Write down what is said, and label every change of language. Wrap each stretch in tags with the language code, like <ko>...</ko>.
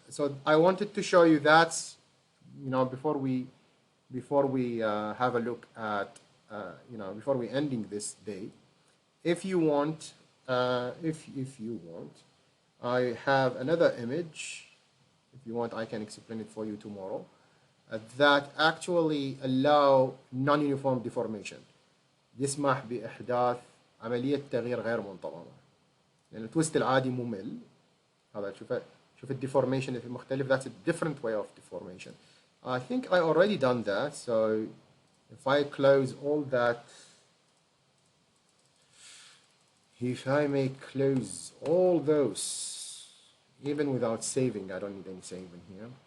<en>So I wanted to show you that, you know, before we have a look at, you know, before we ending this day, if you want, if you want, I have another image. If you want, I can explain it for you tomorrow. That actually allow non-uniform deformation.</en> <ar>يسمح بإحداث عملية تغيير غير منتظمة. لأن التويست العادي ممل. هذا شوف الديفورميشن المختلف.</ar> <en>That's a different way of deformation. I think I already done that. So if I close all that, if I may close all those, even without saving, I don't need any saving here.</en>